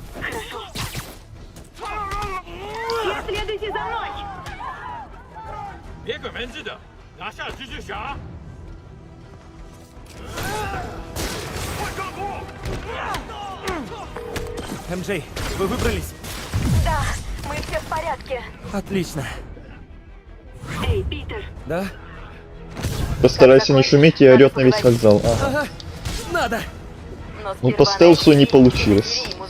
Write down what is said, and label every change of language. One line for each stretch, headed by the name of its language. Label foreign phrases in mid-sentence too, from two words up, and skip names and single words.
Russian: Следуйте за мной!
Chinese: 别管门子的，拿下蜘蛛侠！换装服！
Russian: МJ, вы выбрались? Да, мы все в порядке. Отлично. Эй, Питер. Да? Постарайся не шуметь и орёт на весь вокзал. Ага. Ага, надо. Ну по стелсу не получилось.